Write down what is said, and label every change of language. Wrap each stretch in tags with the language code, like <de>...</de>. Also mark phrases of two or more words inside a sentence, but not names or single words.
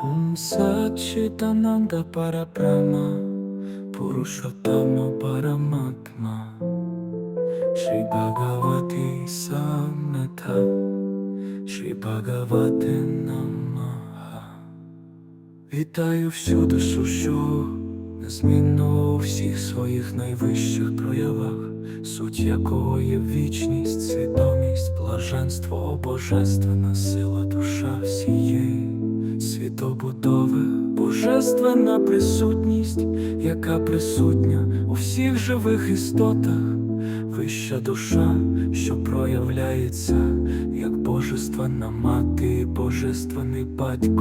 <sa>Satchitananda Parabrahma Purushottama Paramatma Shri Bhagavati Samnata Shri Bhagavate Namaha.</sa> <uk>Вітаю всю душу, що незмінно у всіх своїх найвищих проявах, суть якого є вічність, свідомість, блаженство, божественна сила, душа всієї світобудови, божественна присутність, яка присутня у всіх живих істотах, вища душа, що проявляється як божественна мати і божественний батько.</uk>